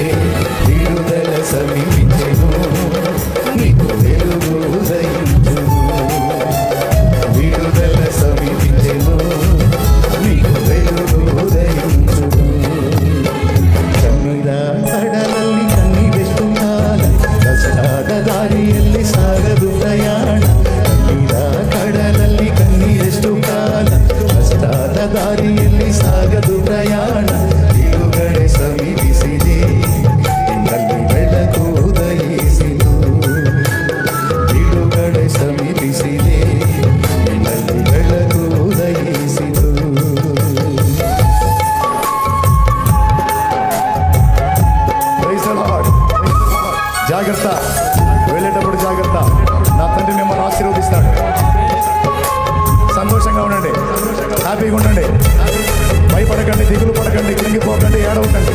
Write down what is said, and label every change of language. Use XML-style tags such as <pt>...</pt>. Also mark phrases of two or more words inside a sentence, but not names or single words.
<te>విడుదల సమీపించెను, నీకు వెలుగు ఉదయించును. విడుదల సమీపించెను, నీకు వెలుగు ఉదయించును.</te> <kn>ಕನ್ನೀರ ಕಡಲಲ್ಲಿ ಕಣ್ಣೀರೆಷ್ಟುಕಾಲ ಕಷ್ಟದ ದಾರಿಯಲ್ಲಿ ಸಾಗದು ಪ್ರಯಾಣ. ಕನ್ನೀರ ಕಡಲಲ್ಲಿ ಕಣ್ಣೀರೆಷ್ಟು ಕಾಲ ಕಷ್ಟದ ದಾರಿಯಲ್ಲಿ ಸಾಗದು ಪ್ರಯಾಣ. ಬಿಡುಗಡೆ ಸಮೀಪಿಸಿದೆ, ನಿನ್ನಲ್ಲಿ ಬೆಳಕು ಉದಯಿಸಿತು. ಬಿಡುಗಡೆ ಸಮೀಪಿಸಿದೆ, ನಿನ್ನಲ್ಲಿ ಬೆಳಕು ಉದಯಿಸಿತು.</kn> <te>జాగ్రత్త, వెళ్ళేటప్పుడు జాగ్రత్త. నా తండ్రి మిమ్మల్ని ఆశీర్వదిస్తాడు. సంతోషంగా ఉండండి, హ్యాపీగా ఉండండి, భయపడకండి, దిగులు పడకండి, కృంగిపోకండి, ఏడవకండి.</te>